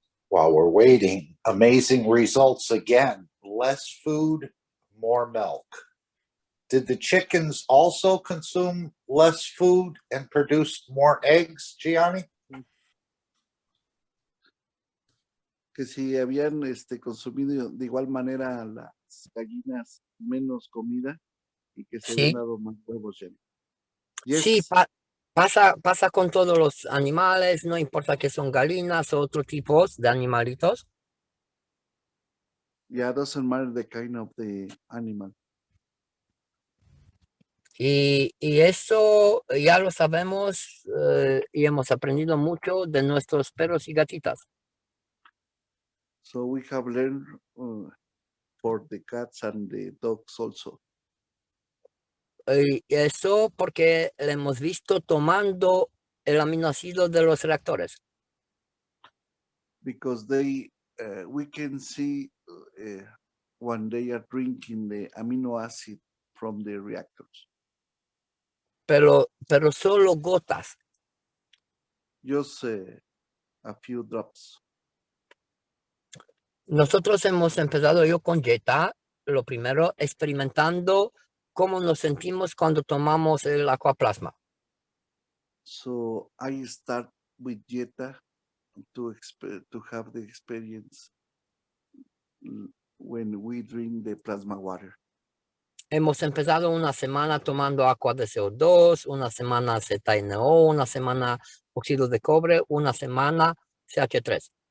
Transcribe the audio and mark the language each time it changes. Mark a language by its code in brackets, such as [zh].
[en] While we're waiting, amazing results again. Less food, more milk. Did the chickens also consume less food and produce more eggs, Gianni? [es] Que si habían consumido de igual manera las gallinas menos comida y que se habían dado más huevos. sí, pasa con todos los animales, no importa que son gallinas o otros tipos de animalitos. [en] Yeah, doesn't matter the kind of the animal. [es] Y eso ya lo sabemos y hemos aprendido mucho de nuestros perros y gatitas. [en] So we have learned for the cats and the dogs also. [es] Y eso porque le hemos visto tomando el aminoácido de los reactores. [en] Because we can see when they are drinking the amino acid from the reactors. [es] Pero solo gotas. [en] Just a few drops. [es] Nosotros hemos empezado yo con Jetta, lo primero, experimentando cómo nos sentimos cuando tomamos el aquaplasma. [en] So I start with Jetta to have the experience when we drink the plasma water. [es] Hemos empezado una semana tomando agua de CO2, una semana ZNO, una semana óxido de cobre, una semana CH3.